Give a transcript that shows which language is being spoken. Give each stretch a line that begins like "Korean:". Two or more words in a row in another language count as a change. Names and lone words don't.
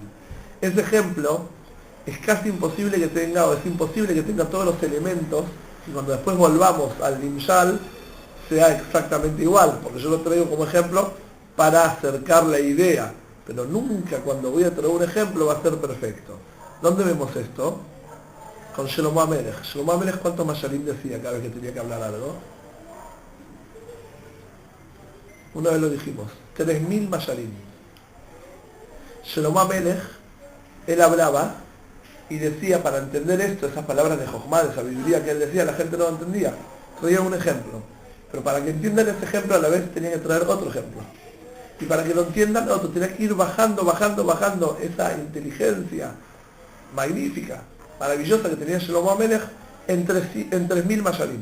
Spanish: Ese ejemplo es casi imposible que tenga, o es imposible que tenga todos los elementos, y cuando después volvamos al nimshal, sea exactamente igual, porque yo lo traigo como ejemplo para acercar la idea, pero nunca cuando voy a traer un ejemplo va a ser perfecto. ¿Dónde vemos esto? Con Shlomo HaMelech. Shlomo HaMelech, ¿cuántos mashalim decía cada vez que tenía que hablar algo? Una vez lo dijimos, 3000 mashalim. Shlomo HaMelech, él hablaba y decía, para entender esto, esas palabras de Jochma, de sabiduría que él decía, la gente no lo entendía. Traía un ejemplo. Pero para que entiendan ese ejemplo, a la vez tenía que traer otro ejemplo. Y para que lo entiendan, otro, tenía que ir bajando esa inteligencia magnífica, maravillosa que tenía Shlomo HaMelech en 3000 mashalim.